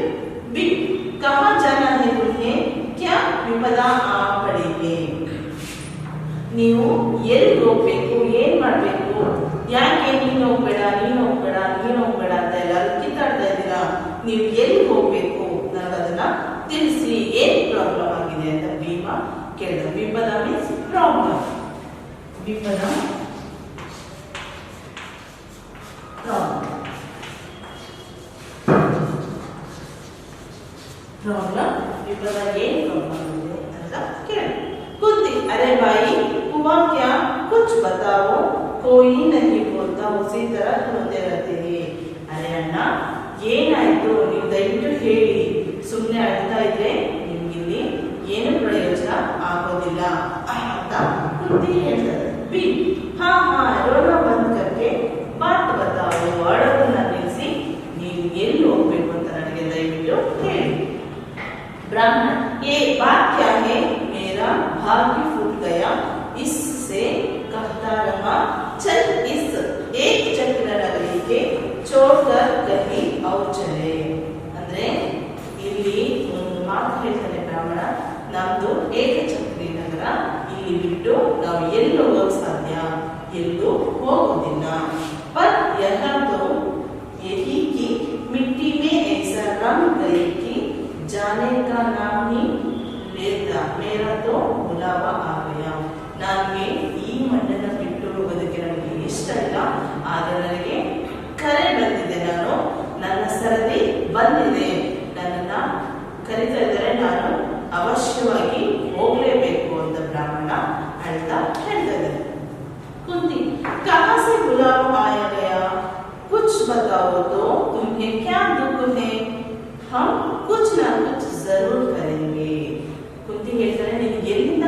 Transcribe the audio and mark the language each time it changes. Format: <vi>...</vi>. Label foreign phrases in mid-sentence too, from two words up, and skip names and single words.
<kn>ಭೀಮ್,</kn> <hi>कहाँ जाना है तुम्हें, क्या विपदा आ पड़ी है,</hi> <kn>ನೀವು ಎಲ್ಲಿ ಹೋಗ್ಬೇಕು, ಏನ್ ಮಾಡ್ಬೇಕು, ಯಾಕೆ ನೀನು ಹೋಗ್ಬೇಡ ಅಂತ ಎಲ್ಲರೂ ಕಿತ್ತಾಡ್ತಾ ಇದ್ದೀರಾ, ನೀವು ಎಲ್ಲಿ ಹೋಗ್ಬೇಕು ನನಗದನ್ನ ತಿಳಿಸಿ, ಏನ್ ಪ್ರಾಬ್ಲಮ್ ಆಗಿದೆ ಅಂತ ಭೀಮ ಕೇಳಿದ.</kn> <en>ವಿಪದ means problem.</en> <kn>ವಿಪದ ಪ್ರಾಬ್ಲಮ್, ವಿಪದ ಏನ್ ಪ್ರಾಬ್ಲಮ್ ಇದೆ ಅಂತ ಕೇಳಿ.</kn> <hi>कुंती, अरे भाई हुआ क्या, कुछ बताओ, कोई नहीं बोलता, उसी तरह होते रहते हैं.</hi> <kn>अरे ಅಣ್ಣ ಏನಾಯ್ತು, ನೀವು ದಯವಿಟ್ಟು ಹೇಳಿ, ಸುಮ್ಮನೆ ಅಳ್ತಾ ಇದ್ರೆ ನಿಮ್ಗಿಲ್ಲಿ ಏನು ಪ್ರಯೋಜನ ಆಗೋದಿಲ್ಲ ಅಂತ ಕುಂತಿ ಹೇಳ್ತಾರೆ. ಬಿ,</kn> <hi>हाँ हाँ रोना बंद करके बात बताओ,</hi> <kn>ಅಳೋದನ್ನ ನಿಲ್ಲಿಸಿ ನೀವು ಎಲ್ಲಿ ಹೋಗ್ಬೇಕು ಅಂತ ನನಗೆ ದಯವಿಟ್ಟು ಹೇಳಿ.</kn> <hi>ब्राह्मण, ये बात क्या है, मेरा भाग्य फूट गया, इससे कहता रहा, चल इस एक चक्र नगरी के छोड़कर कहीं और चले.</hi> <kn>ಅಂದ್ರೆ ಇಲ್ಲಿ ಒಂದು ಮಾತು ಹೇಳ್ತಾನೆ ಬ್ರಾಹ್ಮಣ, ನಮ್ದು ಏಕಚಕ್ರಿ ನಗರ, ಇಲ್ಲಿ ಬಿಟ್ಟು ನಾವು ಎಲ್ಲೂ ಹೋಗಕ್ ಸಾಧ್ಯ, ಎಲ್ಲೂ ಹೋಗೋದಿಲ್ಲ.</kn> <hi>पर यह तो यही की मिट्टी में ऐसा रंग गई कि जाने का नाम ही लेता, मेरा तो बुलावा आ गया.</hi> <kn>ನನಗೆ ಈ ಮಣ್ಣನ್ನ ಬಿಟ್ಟು ಹೋಗೋದಕ್ಕೆ ನನಗೆ ಇಷ್ಟ ಇಲ್ಲ, ಆದ್ರೆ ನನಗೆ ಕರೆ ಬಂದಿದೆ, ನನ್ನ ಸರದಿ ಬಂದಿದೆ, ನನ್ನನ್ನ ಕರೀತಾ ಇದ್ದಾರೆ, ನಾನು ಅವಶ್ಯವಾಗಿ ಹೋಗ್ಲೇಬೇಕು ಅಂತ ಬ್ರಾಹ್ಮಣ ಅಳ್ತಾ ಹೇಳ್ತಾ ಇದ್ದಾರೆ.</kn> <hi>ಕುಂತಿ, कहाँ से बुलावा आया गया, कुछ बताओ तो तुम्हें क्या दुख है, हम कुछ ना कुछ जरूर करेंगे.</hi> <kn>ಕುಂತಿ ಹೇಳ್ತಾರೆ, ನಿನಗೆ</kn>